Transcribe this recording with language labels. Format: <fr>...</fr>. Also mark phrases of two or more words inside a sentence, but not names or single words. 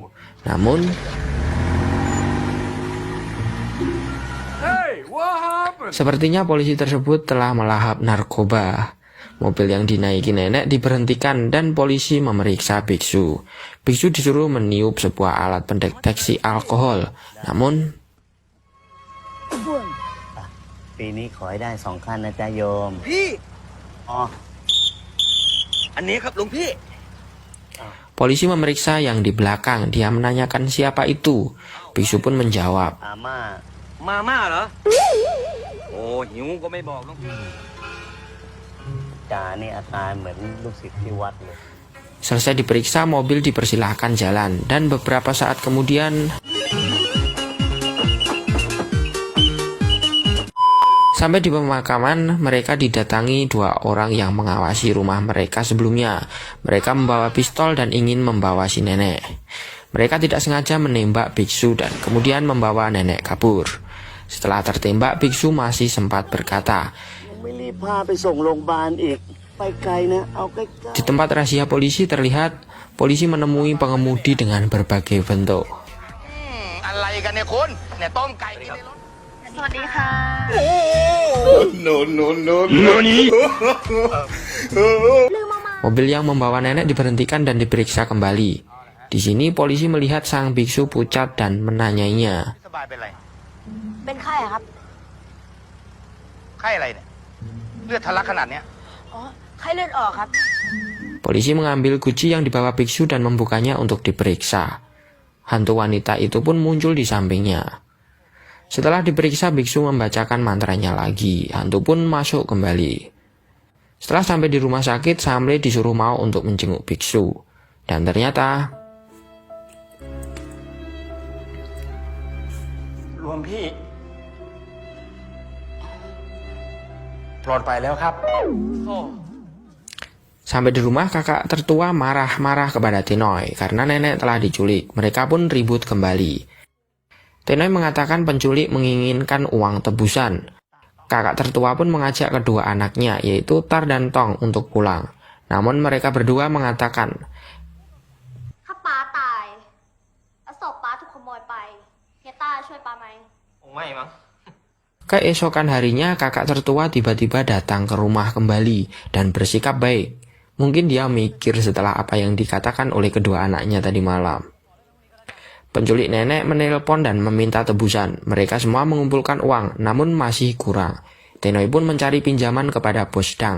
<id>Namun sepertinya polisi tersebut telah melahap narkoba. Mobil yang dinaiki nenek diberhentikan dan polisi memeriksa biksu. Biksu disuruh meniup sebuah alat pendeteksi alkohol. Namun</id> <th>ปีนี้ขอให้ได้2 ขั้นนะจ๊ะโยม พี่ อ๋อ อันนี้ครับหลวงพี่</th> <id>Polisi memeriksa yang di belakang. Dia menanyakan siapa itu. Biksu pun menjawab.</id> <th>อาม่า มาม่าเหรอ โอ้หิวก็ไม่บอกหลวงพี่ จ่านี่อาการเหมือนลูกศิษย์ที่วัดเลย</th> <id>Selesai diperiksa, mobil dipersilahkan jalan. Dan beberapa saat kemudian sampai di pemakaman, mereka didatangi 2 orang yang mengawasi rumah mereka sebelumnya. Mereka membawa pistol dan ingin membawa si nenek. Mereka tidak sengaja menembak biksu dan kemudian membawa nenek kabur. Setelah tertembak, biksu masih sempat berkata,</id> <th>ไม่รีบพาไปส่งโรงพยาบาลอีก ไปไกลนะ เอาใกล้</th> <id>di tempat razia polisi terlihat polisi menemui pengemudi dengan berbagai bentuk.</id> <th>อะไรกันเนี่ยคุณเนี่ยต้มไก่กินในรถ สวัสดีค่ะ</th> <id>Mobil yang membawa nenek diberhentikan dan diperiksa kembali. Di sini polisi melihat sang biksu pucat dan menanyainya.</id> <th>สบายเป็นไร เป็นไข้อะครับ ไข้อะไรเนี่ย เลือดทะลักขนาดเนี้ย อ๋อ ไข้เลือดออกครับ</th> <id>Polisi mengambil guci yang dibawa biksu dan membukanya untuk diperiksa. Hantu wanita itu pun muncul di sampingnya. Setelah diperiksa, biksu membacakan mantranya lagi. Hantu pun masuk kembali. Setelah sampai di rumah sakit, Samle disuruh mau untuk menjenguk biksu. Dan ternyata</id> <th>หลวงพี่ปลอดภัยแล้วครับ</th> <id>sampai di rumah, kakak tertua marah-marah kepada Tenoy karena nenek telah diculik. Mereka pun ribut kembali. Tenoy mengatakan penculik menginginkan uang tebusan. Kakak tertua pun mengajak kedua anaknya, yaitu Tar dan Tong, untuk pulang. Namun mereka berdua mengatakan,</id> <th>ถ้าป้าตายแล้วศพป้าถูกขโมยไปเฮียต้าช่วยป้าไหม คงไม่มั้ง</th> <id>keesokan harinya kakak tertua tiba-tiba datang ke rumah kembali dan bersikap baik. Mungkin dia mikir setelah apa yang dikatakan oleh kedua anaknya tadi malam. Penculik nenek menelpon dan meminta tebusan. Mereka semua mengumpulkan uang, namun masih kurang. Tenoy pun mencari pinjaman kepada Bos Dang.</id>